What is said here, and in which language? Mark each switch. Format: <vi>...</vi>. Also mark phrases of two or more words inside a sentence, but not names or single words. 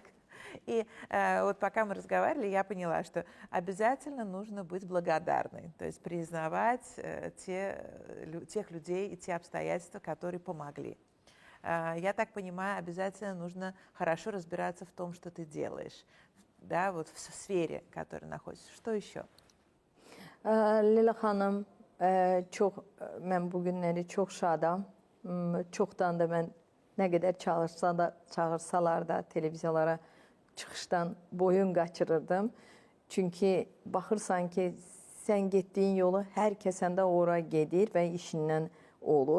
<ru>И вот пока мы разговаривали, я поняла, что обязательно нужно быть благодарной, то есть признавать тех людей и те обстоятельства, которые помогли. Я так понимаю, обязательно нужно хорошо разбираться в том, что ты делаешь, да, вот в сфере, в которой находишься. Что еще?</ru> <az>Leyla xanım, mən bu günləri çox şadam. Çoxdan da mən nə qədər çağırsalar da televiziyalara çıxışdan boyun qaçırırdım. Çünki baxırsan ki, sən getdiyin yolu hər kəsən də ora gedir və işindən olur.</az>